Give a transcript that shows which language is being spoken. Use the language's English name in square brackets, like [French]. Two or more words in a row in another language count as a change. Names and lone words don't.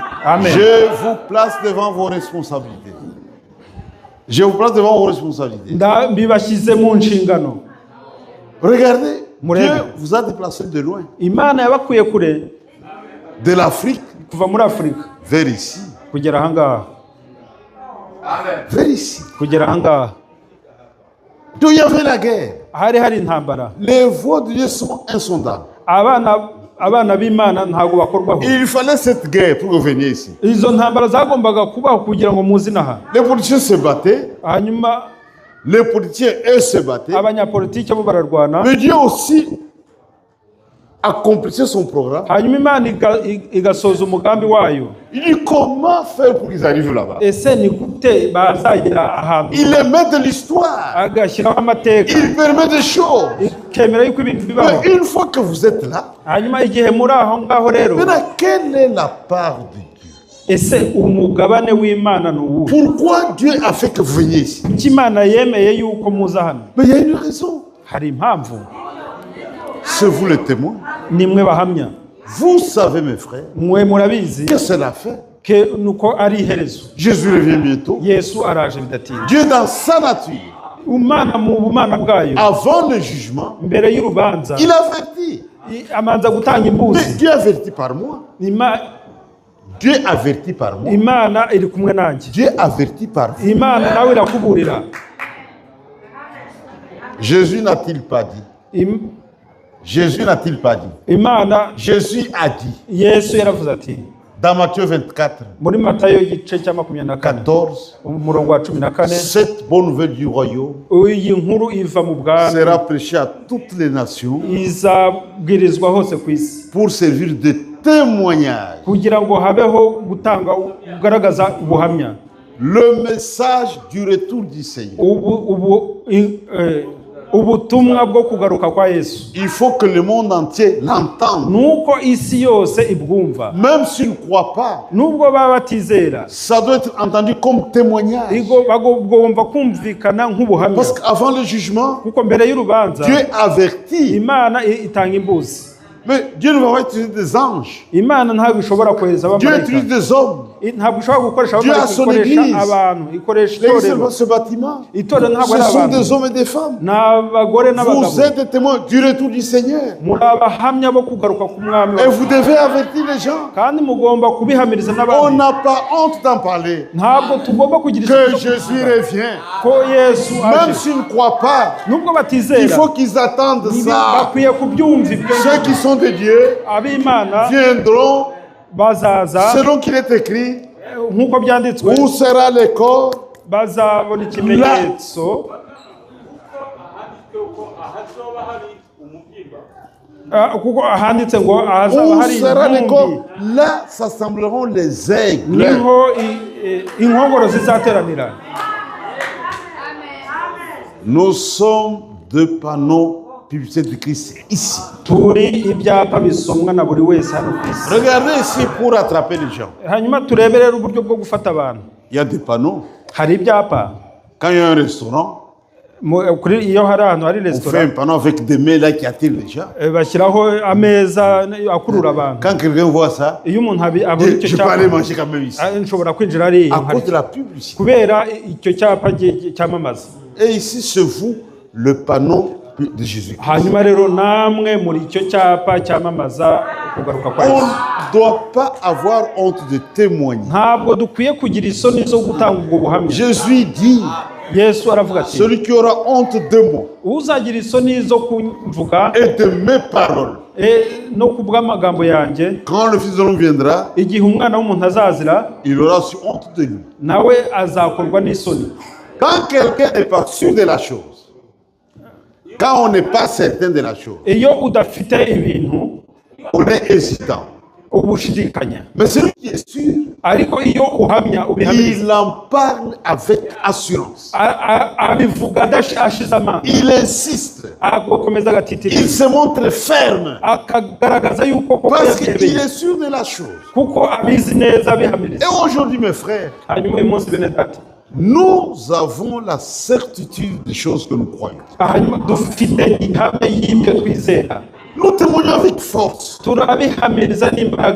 [French] Amen. Je vous place devant vos responsabilités. Je vous place devant vos responsabilités. [Kinyarwanda] Mbibashyize mu nshingano. [French] Regardez, [Kinyarwanda] Murebe. [French] Dieu vous a déplacé de loin. [Kinyarwanda] Imana yabakuye kure [French] De l'Afrique [Kinyarwanda] kuva muri Afurika [French] vers ici. [Kinyarwanda] kugera aha ngaha. [French] Vers ici. [Kinyarwanda] Kugera aha ngaha. [French] Donc il y avait la guerre. [Kinyarwanda] Hari intambara. [French] Les voies de Dieu sont insondables. [Kinyarwanda] Abana b'Imana ntabwo bakorwaho. [French] Il fallait cette guerre pour que vous veniez ici. [Kinyarwanda] Izo ntambara zagombaga kubaho kugira ngo muzi naha. [French] Les politiciens se battaient. [Kinyarwanda] Hanyuma [French] Les politiciens, eux, se battaient. [Kinyarwanda] abanyapolitiki bo bararwana. [French] Mais Dieu aussi accomplissait son programme. [Kinyarwanda] Hanyuma Imana igasoza umugambi wayo. [French] Il dit comment faire pour qu'ils arrivent là-bas. [Kinyarwanda] Ese ni gute bazagera ahantu. [French] Il les met de l'histoire. [Kinyarwanda] Agashyiraho amateka. [French] Il permet des choses. [Kinyarwanda] Ikemera yuko ibintu bibaho. [French] Mais une fois que vous êtes là, [Kinyarwanda] Hanyuma igihe muri aho ngaho rero. [French] maintenant, quelle est la part de Dieu? [Kinyarwanda] Ese umugabane w'Imana ni uwuhe? [French] Pourquoi Dieu a fait que vous veniez ici? [Kinyarwanda] Kuki Imana yemeye yuko muza hano? [French] Mais il y a une raison. [Kinyarwanda] Hari impamvu. [French] C'est vous le témoin. [Kinyarwanda] Ni mwe bahamya. [French] Vous savez, mes frères, [Kinyarwanda] Mwe murabizi [French] que c'est la fin. [Kinyarwanda] ke nuko ari iherezo. [French] Jésus revient bientôt. [Kinyarwanda] Yesu araje bidatinze. [French] Dieu, dans sa nature, [Kinyarwanda] Umana mu bumana bwayo. [French] avant le jugement, [Kinyarwanda] Mbere y'urubanza. [French] il avertit. [Kinyarwanda] Amanza gutanga [French] Mais [Kinyarwanda] imbuzi. [French] Dieu avertit par moi. Dieu avertit par moi. [Kinyarwanda] Imana iri kumwe nanjye. [French] Dieu avertit par vous. [Kinyarwanda] Imana nawe irakuburira. [French] Jésus n'a-t-il pas dit? Jésus n'a-t-il pas dit? [Kinyarwanda] Imana [French] Jésus a dit [Kinyarwanda] Yesu yaravuze ati [French] dans Matthieu 24, [Kinyarwanda] muri Matayo igice cya 24 [French] 14, [Kinyarwanda] umurongo wa 14, [French] cette bonne nouvelle du royaume [Kinyarwanda] iyi nkuru iva mu bwami [French] sera prêchée à toutes les nations [Kinyarwanda] izabwirizwa hose ku isi [French] pour servir de témoignage. [Kinyarwanda] kugira ngo habeho gutanga kugaragaza ubuhamya. [French] Le message du retour du Seigneur. [Kinyarwanda] Ubutumwa bwo kugaruka kwa Yesu. [French] Il faut que le monde entier l'entende. [Kinyarwanda] Nuko isi yose ibwumva. [French] Même s'ils ne croient pas, [Kinyarwanda] Nubwo baba batizera. [French] ça doit être entendu comme témoignage. [Kinyarwanda] Bagomba kumvikana nk'ubuhamya. [French] Parce qu'avant le jugement, [Kinyarwanda] Kuko mbere y'urubanza [French] Dieu avertit. [Kinyarwanda] Imana itanga imbuzi. [French] Mais Dieu ne va pas utiliser des anges. [Kinyarwanda] Imana ntabwo ishobora kohereza [French] Dieu [Kinyarwanda] abamarayika. [French] utilise des hommes. [Kinyarwanda] Ntabwo ishobora gukoresha [French] Dieu a [Kinyarwanda] abamarayika, [French] son [Kinyarwanda] ikoresha [French] église. [Kinyarwanda] abantu, ikoresha [French] L'église, [Kinyarwanda] itorero. [French] ce bâtiment, [Kinyarwanda] Itorero ntabwo [French] ce [Kinyarwanda] ari [French] sont [Kinyarwanda] abantu. [French] des hommes et des femmes. [Kinyarwanda] N'abagore n'abagabo. [French] Vous êtes des témoins du retour du Seigneur. [Kinyarwanda] Muri abahamya bo kugaruka k'Umwami. [French] Et vous devez avertir les gens. [Kinyarwanda] Kandi mugomba kubihamiriza [French] On [Kinyarwanda] n'abandi. [French] n'a pas honte d'en parler. [Kinyarwanda] Ntabwo tugomba kugira [French] Que [Kinyarwanda] isuku [French] Jésus revient. [Kinyarwanda] ko Yesu [French] Même [Kinyarwanda] aje. [French] s'ils ne croient pas, [Kinyarwanda] Nubwo [French] il [Kinyarwanda] batizera. [French] faut qu'ils attendent ça. [Kinyarwanda] Bakwiye kubyumva ibyo. [French] Ceux qui sont de Dieu [Kinyarwanda] Ab'Imana [French] viendront [Kinyarwanda] bazaza [French] selon qu'il est écrit. [Kinyarwanda] nk'uko byanditswe. [French] Où sera le corps? [Kinyarwanda] Bazabona ikimenyetso. Kuko handitse ngo ahazaba [French] Où [Kinyarwanda] hari [French] sera le [Kinyarwanda] intumbi. [French] corps? Là s'assembleront les aigles. [Kinyarwanda] Niho inkongoro zizateranira. [French] Nous sommes deux panneaux publicitaires de Christ ici. [Kinyarwanda] Turi ibyapa bisomwa na buri wese hano ku isi. [French] Regardez ici pour attraper les gens. [Kinyarwanda] Hanyuma turebe rero uburyo bwo gufata abantu. [French] Il y a des panneaux. [Kinyarwanda] Hari ibyapa. [French] Quand il y a un restaurant, [Kinyarwanda] Kuri iyo hari ahantu hari [French] on fait [Kinyarwanda] restaurant. [French] un panneau avec des mains là qui attirent les gens. [Kinyarwanda] Bashyiraho ameza akurura abantu. [French] Quand quelqu'un voit ça, [Kinyarwanda] Iyo umuntu abona icyo [French] je peux aller [Kinyarwanda] cyapa. [French] manger quand même ici. [Kinyarwanda] Nshobora kwinjira ari [French] À cause de la publicité. [Kinyarwanda] kubera icyo cyapa cyamamaza. [French] Et ici, c'est vous, le panneau de Jésus. [Kinyarwanda] Hanyuma rero namwe muri icyo cyapa cyamamaza kugaruka kwa [French] On [Kinyarwanda] Yesu. [French] ne doit pas avoir honte de témoigner. [Kinyarwanda] Ntabwo dukwiye kugira isoni zo gutanga ubwo buhamya. [French] Jésus dit, [Kinyarwanda] Yesu aravuga ati, [French] celui qui aura honte de moi [Kinyarwanda] uzagira isoni zo kumvuga [French] et de mes paroles, [Kinyarwanda] no kubwa amagambo yanjye, [French] quand le Fils de l'homme viendra, [Kinyarwanda] igihe umwana w'umuntu azazira, [French] il aura aussi honte de lui. [Kinyarwanda] nawe azakorwa n'isoni. [French] Quand quelqu'un n'est pas sûr de la chose, quand on n'est pas certain de la chose, [Kinyarwanda] Iyo udafite ibintu [French] on est hésitant. [Kinyarwanda] ubushidikanya, [French] Mais celui qui est sûr, [Kinyarwanda] ariko iyo uhamya ubihamiriza, [French] il en parle avec assurance. [Kinyarwanda] abivuga ashize amanga, [French] Il insiste. [Kinyarwanda] agakomeza agatitiriza, [French] Il se montre ferme. [Kinyarwanda] akagaragaza yuko koko [French] Parce qu'il [Kinyarwanda] yabyemeye, [French] est sûr de la chose. [Kinyarwanda] kuko abizi neza abihamiriza. [French] Et aujourd'hui, mes frères, [Kinyarwanda] Hanyuma uyu munsi bene data, [French] nous avons la certitude des choses que nous croyons. [Kinyarwanda] hanyuma dufite ihame y'ibyo twizera, [French] Nous témoignons avec force, [Kinyarwanda] turabihamiriza n'imbaraga